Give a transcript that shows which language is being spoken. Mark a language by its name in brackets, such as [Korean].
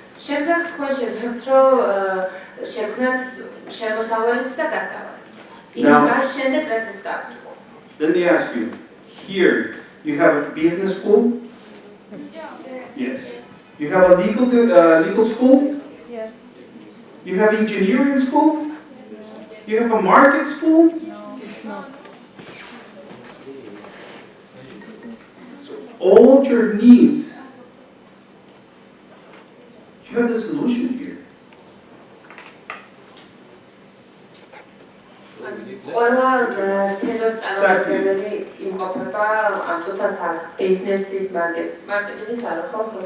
[Georgian] შემდეგ თქვენ შეძლებთ რომ შექმნათ შემოსავალიც და გასავალიც. იმას შემდეგ რაც ეს გაქვთ. [English] Let me ask you, here you have a business school? Yes. You have a legal school? Yes. You have engineering school? You have a market school? No. So all your needs, you have the solution here. [Georgian] ყველა სფეროს წარმომადგენელი იმყოფება ამ თუთას ბიზნესის მარკეტინგის არ ხო?